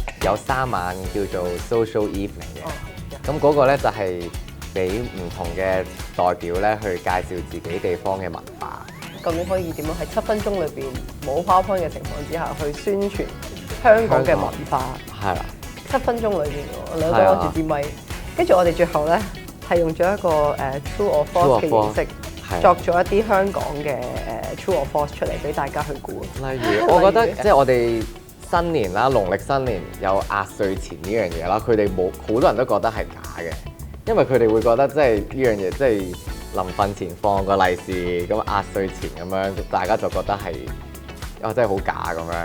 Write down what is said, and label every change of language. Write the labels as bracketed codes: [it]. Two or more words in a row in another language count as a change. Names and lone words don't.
[yue] 有3晚叫做 [en] social evening [yue] 嘅，咁嗰個咧就係俾唔同嘅代表咧去介紹自己地方嘅文化。究竟可以點樣喺7分鐘裏邊冇 PowerPoint 嘅情況之下去宣傳香港嘅文化？係啦，7分鐘裏邊喎，兩個攞住支咪，跟住我哋最後咧係用咗一個 [en] true or false [yue] 嘅形式，作咗一啲香港嘅 [en] true or false [yue] 出嚟俾大家去估。例如，我覺得即係我哋新年啦，農曆新年有壓歲錢呢樣嘢啦，佢哋好多人都覺得係假嘅，因為佢哋會覺得即係呢樣嘢即係臨瞓前放個利是咁壓歲錢咁樣，大家就覺得係真係好假咁樣。